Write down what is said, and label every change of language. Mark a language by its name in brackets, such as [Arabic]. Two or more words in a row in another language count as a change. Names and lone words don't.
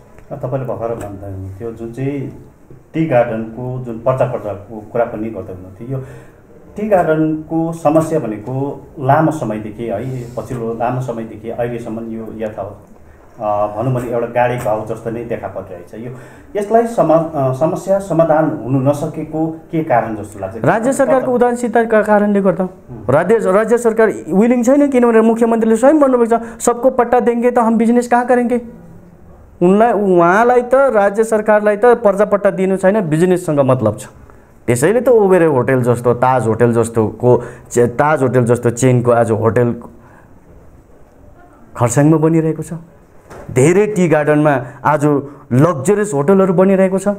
[Nepali] तपाईँले भर्खर भन्दा हुनुहुन्थ्यो जुन चाहिँ [English] tea gardenको [Nepali] जुन पर्चाको कुरा पनि गर्दै हुनुहुन्थ्यो, यो [English] tea gardenको [Nepali] समस्या भनेको लामो समयदेखि है, पछिल्लो लामो समयदेखि अहिलेसम्म यो यथावत भनौँ भने एउटा गाडी घाउ जस्तो नै देखा परिरहेछ। यसलाई समस्या समाधान हुनु नसकेको के कारण जस्तो लाग्छ? राज्य सरकारको उदासीनताका कारणले गर्दा। राज्य सरकार विलिङ छैन, किनभने मुख्यमन्त्रीले स्वयं भन्नुभएको छ [Hindi] सबको पट्टा देंगे त हम बिजनेस कहाँ करेंगे। [Nepali] उहाँलाई त राज्य सरकारलाई त पर्जापट्टा दिनु छैन, बिजनेससँग मतलब छ। त्यसैले त ओबेरे होटल जस्तो, ताज होटल जस्तो चेनको आज होटल खरसाङमा बनिरहेको छ। धेरै [English] tea gardenमा [Nepali] आज लग्जरियस होटलहरू बनिरहेको छ।